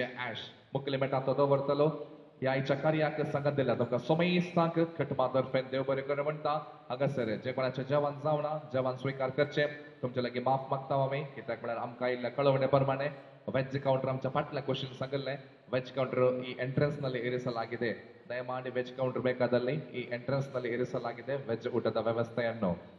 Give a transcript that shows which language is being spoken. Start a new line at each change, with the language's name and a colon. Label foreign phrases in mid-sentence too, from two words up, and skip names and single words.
Konkani: ऍश मुखेल मेटांत दवरतलो ह्या आयच्या कार्याक सांगत दिल्या तुमकां सोमेस्तांक कटमातर्फे देव बरें करूं म्हणटा हांगासर जे कोणाचें जेवण जावना जेवण स्विकार करचें तुमचे लागीं माफ मागता आमी कित्याक म्हळ्यार आमकां आयिल्ल्या कळवणे प्रमाणे
English: veg counter
Konkani: आमच्या फाटल्या क्वेश्चन सांगले
English: veg counter
Kannada: ಈ ಎಂಟ್ರೆನ್ಸ್ ನಲ್ಲಿ ಇರಿಸಲಾಗಿದೆ ದಯಮಾಡಿ
English: veg counter
Kannada: ಬೇಕಾದಲ್ಲಿ ಈ ಎಂಟ್ರೆನ್ಸ್ ನಲ್ಲಿ ಇರಿಸಲಾಗಿದೆ ವೆಜ್ ಊಟದ ವ್ಯವಸ್ಥೆಯನ್ನು